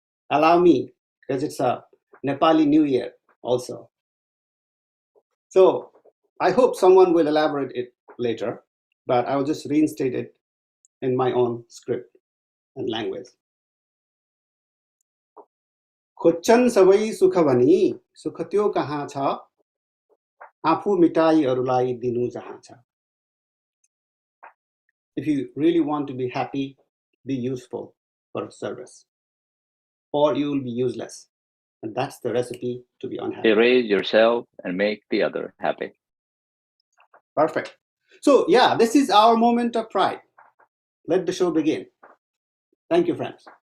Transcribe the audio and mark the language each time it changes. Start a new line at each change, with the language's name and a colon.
English: Allow me, because it's a Nepali New Year also. So I hope someone will elaborate it later, but I will just reinstate it in my own script and language.
Nepali: खोज्छन् सबै सुख भनी सुख त्यो कहाँ छ आफू मिटाई अरूलाई दिनु जहाँ छ.
English: If you really want to be happy, be useful for service, or you will be useless. And that's the recipe to be unhappy. Erase yourself and make the other happy. Perfect. So yeah, this is our moment of pride. Let the show begin. Thank you, friends.